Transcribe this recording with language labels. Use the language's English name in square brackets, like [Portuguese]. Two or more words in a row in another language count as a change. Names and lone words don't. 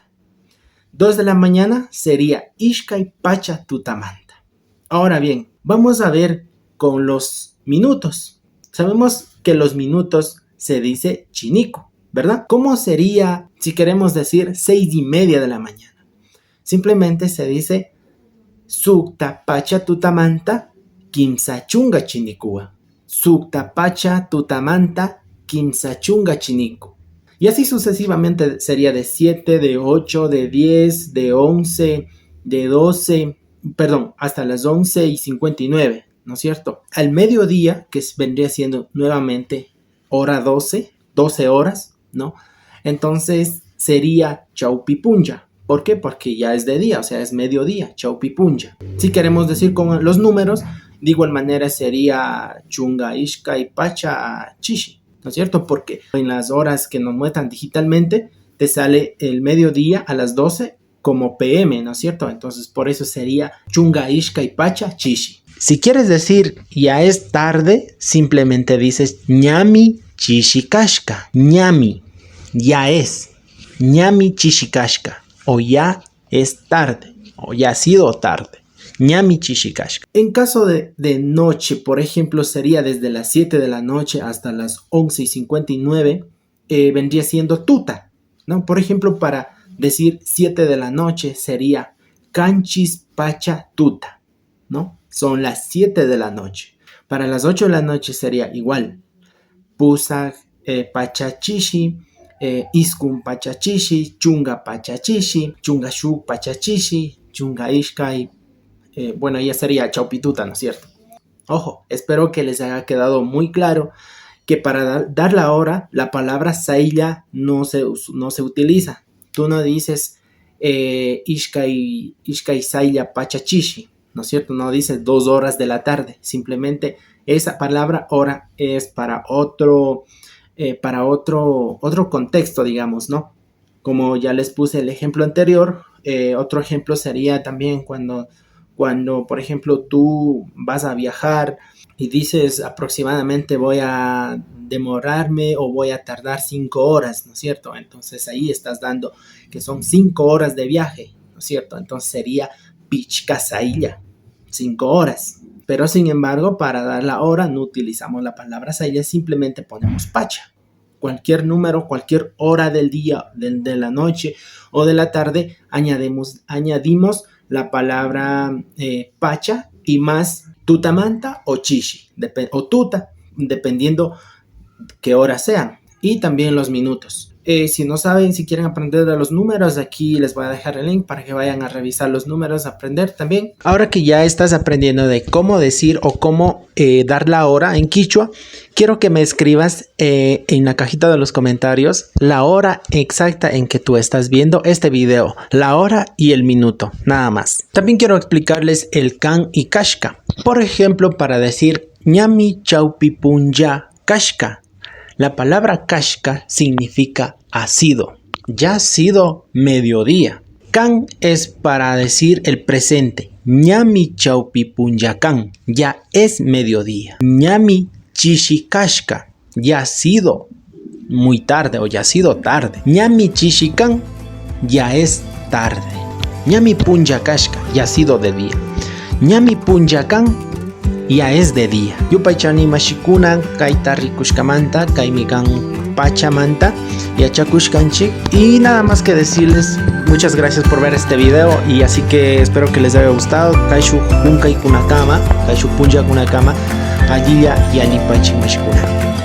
[Spanish] 2 de la mañana sería [Quechua] ishkai pachatutamanta. [Spanish] Ahora bien, vamos a ver con los minutos. Sabemos que los minutos se dice chiniku, ¿verdad? ¿Cómo sería si queremos decir 6:30 de la mañana? Simplemente se dice [Quechua] sukta pacha tutamanta kimsachunga chinikua. Sukta pacha tutamanta kimsachunga chiniku. [Spanish] Y así sucesivamente sería de 7, de 8, de 10, de 11, de 12... Perdón, hasta las 11:59, ¿no es cierto? Al mediodía, que vendría siendo nuevamente hora 12 horas, ¿no? Entonces sería chaupipunja. ¿Por qué? Porque ya es de día, o sea, es mediodía, chaupipunja. Si queremos decir con los números, de igual manera sería [Quechua] chunga ishka y pacha chishi, [Spanish] ¿no es cierto? Porque en las horas que nos muestran digitalmente, te sale el mediodía a las 12 como PM, ¿no es cierto? Entonces por eso sería [Quechua] chunga ishka y pacha chishi. [Spanish] Si quieres decir ya es tarde, simplemente dices [Quechua] ñami chishikashka. Ñami, [Spanish] ya es. [Quechua] Ñami chishikashka. [Spanish] O ya es tarde. O ya ha sido tarde. [Quechua] ñami chishikashka. [Spanish] En caso de noche, por ejemplo, sería desde las 7 de la noche hasta las 11:59, vendría siendo tuta, ¿no? Por ejemplo, para decir 7 de la noche sería [Quechua] canchis pacha tuta, [Spanish] ¿no? Son las 7 de la noche. Para las 8 de la noche sería igual. [Quechua] Pusa pachachishi, iskun pachachishi, chunga pachachishi, chunga shu pachachishi, chunga ishkai. [Spanish] Bueno, ya sería chaupituta, ¿no es cierto? Ojo, espero que les haya quedado muy claro que para dar la hora, la palabra sailla no se utiliza. Tú no dices [Quechua] ishkai sailla pachachishi, [Spanish] ¿no es cierto? No dices 2 horas de la tarde. Simplemente esa palabra hora es para otro contexto, digamos, ¿no? Como ya les puse el ejemplo anterior, otro ejemplo sería también cuando, por ejemplo, tú vas a viajar y dices aproximadamente voy a demorarme o voy a tardar 5 horas, ¿no es cierto? Entonces ahí estás dando que son 5 horas de viaje, ¿no es cierto? Entonces sería [Quechua] pichka sailla, [Spanish] 5 horas. Pero sin embargo, para dar la hora no utilizamos la palabra sailla, simplemente ponemos pacha. Cualquier número, cualquier hora del día, de la noche o de la tarde, añadimos la palabra pacha y más tutamanta o chishi, o tuta, dependiendo qué hora sean, y también los minutos. Si no saben, si quieren aprender de los números, aquí les voy a dejar el link para que vayan a revisar los números, aprender también. Ahora que ya estás aprendiendo de cómo decir o cómo dar la hora en quichua, quiero que me escribas en la cajita de los comentarios la hora exacta en que tú estás viendo este video, la hora y el minuto, nada más. También quiero explicarles el kan y kashka. Por ejemplo, para decir [Quechua] ñami chaupipunya kashka, [Spanish] la palabra kashka significa ha sido, ya ha sido mediodía. Kan es para decir el presente. [Quechua] Ñami chaupipunyakan, [Spanish] ya es mediodía. [Quechua] Ñami chishikashka, [Spanish] ya ha sido muy tarde o ya ha sido tarde. [Quechua] Ñami chishikan, [Spanish] ya es tarde. [Quechua] Ñami punyakashka, [Spanish] ya ha sido de día. [Quechua] Ñami punyakan, [Spanish] ya es de día. [Quechua] Yupaychani mashikunan kaita rikushkamanta kaimikan pachamanta yachakushkanchik. [Spanish] Y nada más que decirles muchas gracias por ver este video, y así que espero que les haya gustado. [Quechua] Kaishu hunkai kunakama, kaishu punja kunakama, allí ya ni mashikunan.